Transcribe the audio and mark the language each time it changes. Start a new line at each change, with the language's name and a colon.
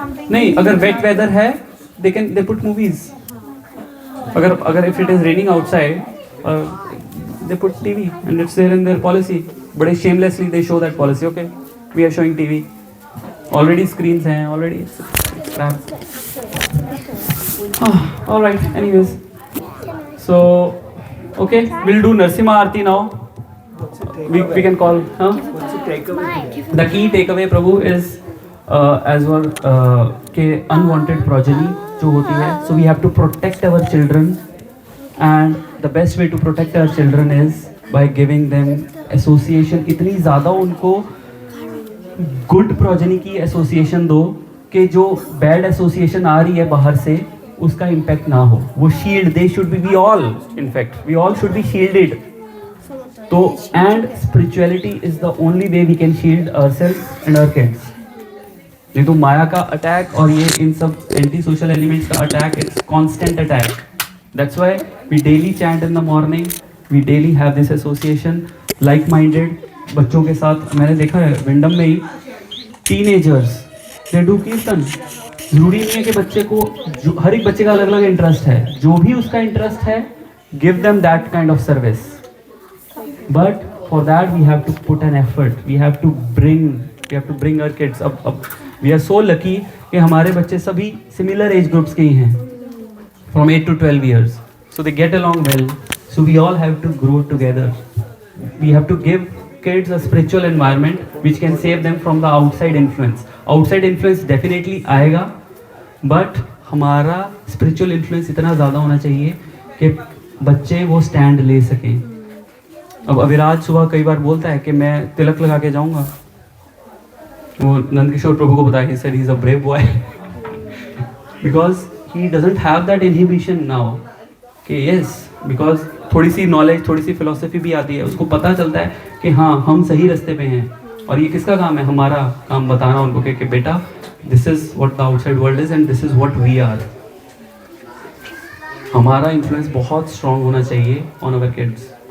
English: नहीं, अगर wet weather है दे पुट मूवीज। अगर if it is raining outside they put TV and it's there in their policy. बड़े shamelessly they show that policy, okay we are showing TV, already screens हैं, already crap. All right, anyways, so okay, we'll do Narsimha Aarti now. We can call, huh? What's the takeaway? The key takeaway, Prabhu, is as well के unwanted progeny
Hindi: जो होती है.
English: So we have to protect our children, and the best way to protect our children is by giving them association.
Hindi: इतनी ज़्यादा उनको good progeny की association दो कि जो बैड एसोसिएशन आ रही है बाहर से उसका इम्पैक्ट ना हो.
English: वो shield, they should be, we all in fact we all should be shielded. तो and spirituality is the only way we can shield ourselves and our kids.
Hindi: नहीं तो माया का अटैक और ये इन सब एंटी सोशल एलिमेंट्स का attack,
English: It's constant attack. That's why we daily chant in the morning, we daily have this association like minded
Hindi: बच्चों के साथ. मैंने देखा है विंडम में ही टीनेजर्स दे डू कीर्तन. जरूरी नहीं है कि बच्चे को, हर एक बच्चे का अलग अलग इंटरेस्ट है, जो भी उसका इंटरेस्ट है
English: Give them that kind of service. But for that we have to put an effort, we have to bring our kids. अब we are so lucky
Hindi: कि हमारे बच्चे सभी सिमिलर एज ग्रुप्स के ही हैं,
English: From 8 to 12 years, so they get along well. So we all have to grow together. We have to give kids a spiritual environment which can save them from the outside influence. Outside influence definitely
Hindi: आएगा, but हमारा spiritual influence इतना ज़्यादा होना चाहिए कि बच्चे वो stand ले सकें. अब अविराज सुबह कई बार बोलता है कि मैं तिलक लगा के जाऊँगा. वो नंदकिशोर प्रभु को बताया,
English: he said he is a brave boy because he doesn't have that inhibition now.
Hindi: कि yes, because थोड़ी सी नॉलेज, थोड़ी सी फिलोसफी भी आती है, उसको पता चलता है कि हाँ हम सही रास्ते पे हैं. और ये किसका काम है? हमारा काम बताना उनको कि बेटा
English: This is what the outside world is and this is what we are.
Hindi: हमारा इन्फ्लुएंस बहुत स्ट्रांग होना चाहिए
English: On our kids.